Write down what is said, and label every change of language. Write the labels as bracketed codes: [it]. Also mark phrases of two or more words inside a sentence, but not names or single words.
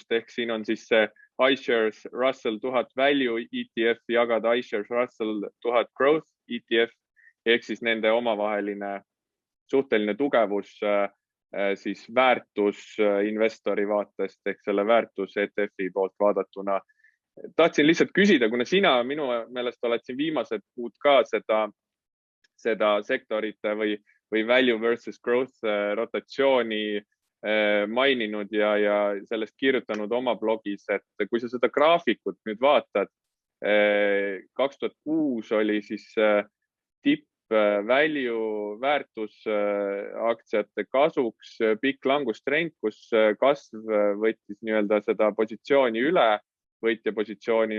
[et] Ehk siin on siis see iShares Russell 1000 Value ETF jagada iShares Russell 1000 Growth ETF ehk siis nende omavaheline suhteline tugevus siis väärtus investori vaatest ehk selle väärtus ETF-i poolt vaadatuna. Tahtsin lihtsalt küsida, kuna sina minu meelest oled siin viimased kuud ka seda sektorite või [en] value versus growth [et] rotatsiooni maininud ja sellest kirjutanud oma blogis, et kui sa seda graafikut nüüd vaatad, 2006 oli siis tipp value väärtus aktsiate kasuks pikk langustrend, kus kasv võttis nii-öelda seda positsiooni üle, võitja positsiooni.